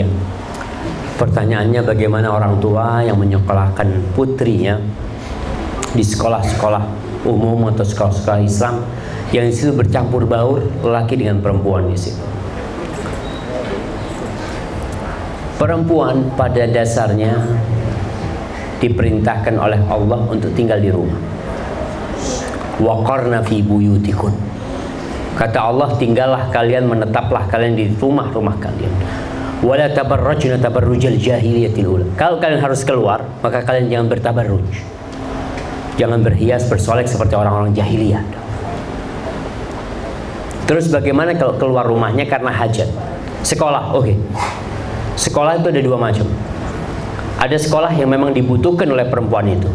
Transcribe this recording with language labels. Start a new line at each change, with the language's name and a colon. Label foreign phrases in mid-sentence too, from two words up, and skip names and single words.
Indonesian: Pertanyaannya, bagaimana orang tua yang menyekolahkan putrinya di sekolah-sekolah umum atau sekolah-sekolah Islam yang di situ bercampur baur laki dengan perempuan di situ. Perempuan pada dasarnya diperintahkan oleh Allah untuk tinggal di rumah.
Arabic: وَقَرْنَ فِي بُيُوتِكُنَّ.
Indonesian: Kata Allah, tinggallah kalian, menetaplah kalian di rumah-rumah kalian.
Arabic: وَلَا تَبَرَّجْنَ تَبَرُّجَ الْجَاهِلِيَّةِ الْأُولَىٰ.
Indonesian: Kalau kalian harus keluar, maka kalian jangan bertabarruj. Jangan berhias, bersolek seperti orang-orang jahiliyah. Terus bagaimana kalau keluar rumahnya karena hajat? Sekolah, oke. Sekolah itu ada dua macam. Ada sekolah yang memang dibutuhkan oleh perempuan itu.